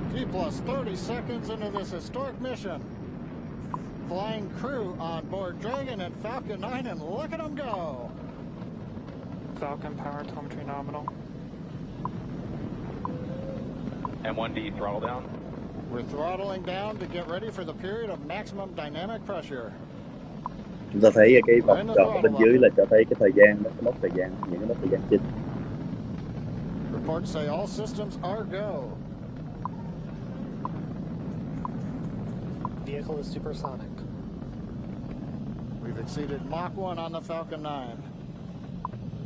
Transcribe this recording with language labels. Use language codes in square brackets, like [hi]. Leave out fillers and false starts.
[en] Plus 30 seconds into this historic mission. Flying crew on board Dragon and Falcon 9, and look at them go. Falcon power telemetry nominal. M1D throttle down. We're throttling down to get ready for the period of maximum dynamic pressure. [vi] Chúng ta thấy cái vòng tròn ở bên dưới là cho thấy cái thời gian, cái mốc thời gian, những cái mốc thời gian chính. [en] Reports say all systems are go. Vehicle is supersonic. We've exceeded Mach 1 on the Falcon 9.